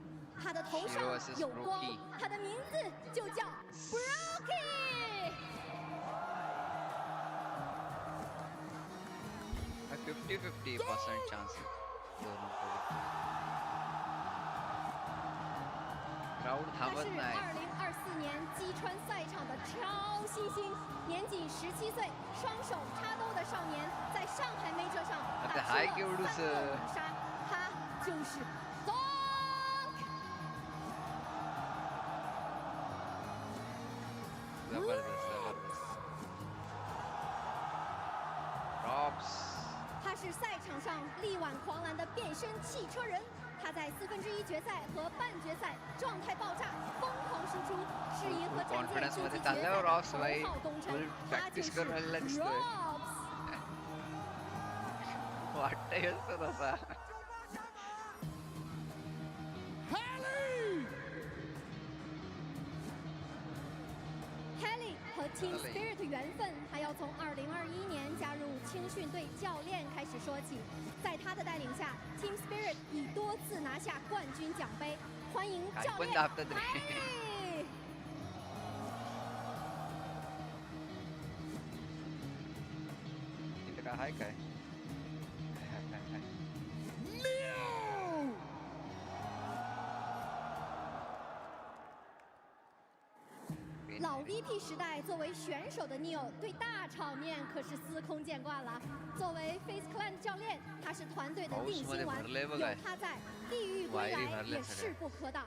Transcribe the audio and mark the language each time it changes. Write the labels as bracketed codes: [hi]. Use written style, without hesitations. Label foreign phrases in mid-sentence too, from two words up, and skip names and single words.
[zh] 他的头上有光，他的名字就叫 Brokey。 [hi] 50-50% chance दोनों को। [mr] Crowd थांबत नाही。 [zh] 他是2024年击穿赛场的超新星，年仅17岁，双手插兜的少年，在上海Major上打出了3个五杀，他就是 Zonk。他是赛场上力挽狂澜的变身汽车人。他在1/4决赛和半决赛状态爆炸，疯狂输出，适应和战舰晋级决赛头号功臣，他就是 Robs。 [mr] वाटतंय तसा。 [zh] Haley 和 Team Spirit 缘分还要从2021年加入青训队教练开始说起。在他的带领下 ，Team Spirit 已多次拿下冠军奖杯。欢迎教练 Haley。 [mr] इथं काय आहे काय？ [zh] 老 VP 时代，作为选手的 Neo 对大场面可是司空见惯了。作为 Face Clan 的教练，他是团队的定心丸，有他在，地狱归来也势不可挡。